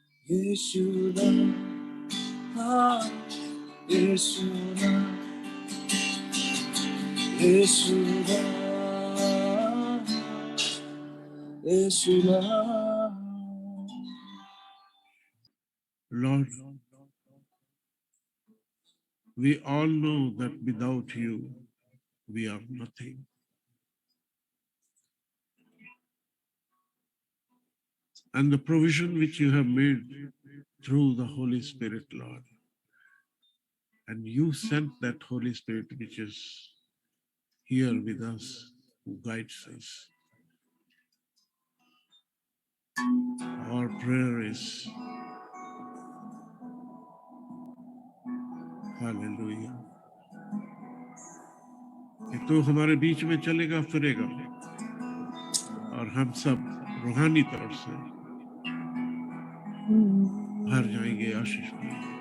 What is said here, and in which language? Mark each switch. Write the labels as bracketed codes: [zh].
[hi] यीशु नाम, हाँ, यीशु नाम, यीशु नाम, यीशु नाम। [en] Lord, we all know that without you, we are nothing. And the provision which you have made through the Holy Spirit, Lord, and you sent that Holy Spirit which is here with us, who guides us. Our prayer is, [hi] hallelujah, कि तू हमारे बीच में चलेगा फिरेगा और हम सब रूहानी तौर से भर जाएंगे आशीष में.